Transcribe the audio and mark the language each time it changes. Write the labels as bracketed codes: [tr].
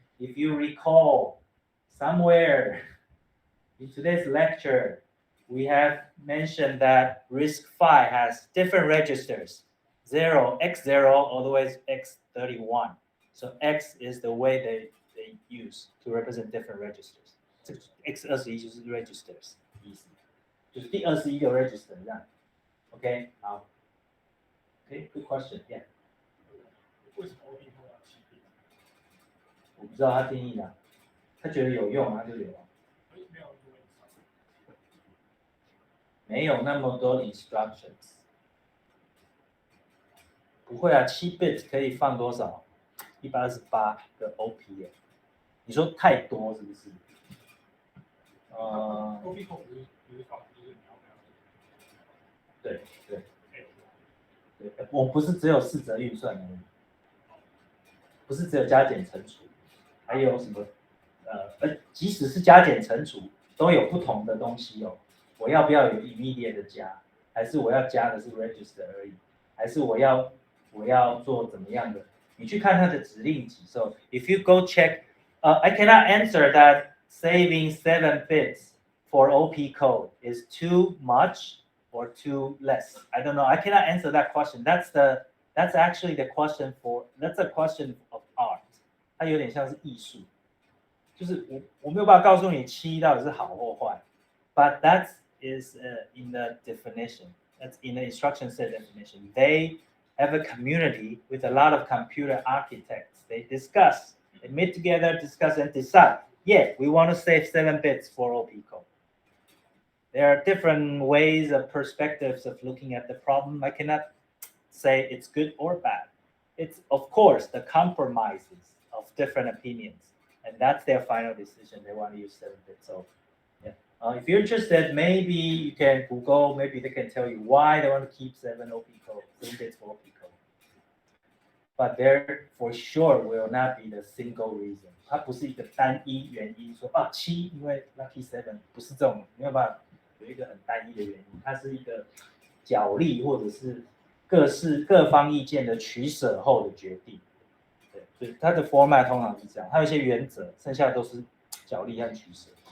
[en] If you recall. Somewhere in today's lecture, we have mentioned that RISC-V has different registers, x0 all the way to x31. So x is the way they use to represent different registers. [zh] x21就是 registers 意思，就是第21个 register 这样。 [en] OK， 好。OK, good question. Yeah. [zh] 为什么 OP 会要7 bit？我不知道他定义的。他觉得有用，他就有。没有那么多 instructions。不会啊，7 bit 可以放多少？128个 OP 耶。你说太多是不是？OP 控不是放就是你要对，我不是只有4则运算而已，不是只有加减乘除，还有什么？即使是加减乘除，都有不同的东西哦。我要不要有 immediate 的加，还是我要加的是 register 而已，还是我要做怎么样的？你去看它的指令集。 [en] So if you go check, I cannot answer that saving 7 bits for OP code is too much or too less. I don't know. I cannot answer that question. That's actually the question that's a question of art. [zh] 它有点像是艺术。就是我没有办法告诉你7到底是好或坏 ， [en] but that is in the definition. That's in the instruction set definition. They have a community with a lot of computer architects. They discuss, they meet together, discuss and decide. Yeah, we want to save 7 bits for OP code. There are different ways of perspectives of looking at the problem. I cannot say it's good or bad. It's of course the compromises of different opinions. And that's their final decision. They want to use 7 bits. So, yeah. If you're interested, maybe you can Google. Maybe they can tell you why they want to keep 7 bits for OP code. But there, for sure, will not be the single reason. [zh] 它不是一个单一原因，说7因为 Lucky 7不是这种，没有办法有一个很单一的原因。它是一个角力或者是各方意见的取舍后的决定。对，它的 format 通常是这样，它有一些原则，剩下的都是角力和取舍。